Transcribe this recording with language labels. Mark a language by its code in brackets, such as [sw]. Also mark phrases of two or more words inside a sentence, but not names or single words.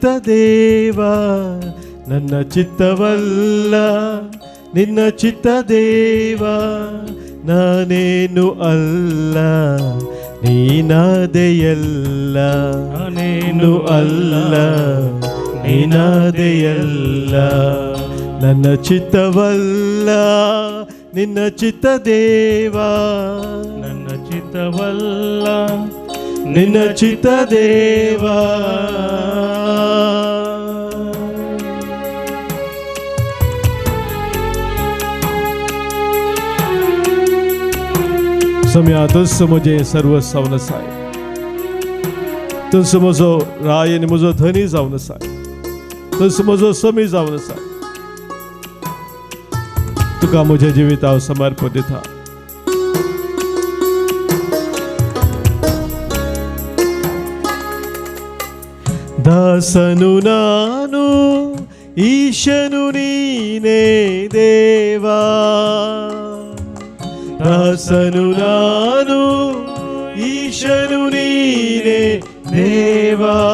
[kn] ದೇವ, ನನ್ನ ಚಿತ್ತವಲ್ಲ ನಿನ್ನ ಚಿತ್ತ ದೇವ, ನಾನೇನು ಅಲ್ಲ ನೀನಾದೆಯಲ್ಲ, ನಾನೇನು ಅಲ್ಲ ನೀನಾದೆಯಲ್ಲ. ನನ್ನ ಚಿತ್ತವಲ್ಲ ನಿನ್ನ ಚಿತ್ತ ದೇವ, ನನ್ನ ಚಿತ್ತವಲ್ಲ ನಿನ್ನ ಚಿತ್ತ ದೇವ. [kok] सोम्या तुझ म्हजे सर्वस्व जावन आसा, तुझ म्हजो राय आनी म्हजो धनी जावन आसा, तुझ म्हजो सोमी जावन आसा. तुका म्हजें जिवीत हांव समर्पण दिता. [kn] ದಾಸನು ನಾನು ಈಶನು ನೀನೇ ದೇವಾ, ದಾಸನು ನಾನು ಈಶನು ನೀನೇ ದೇವಾ.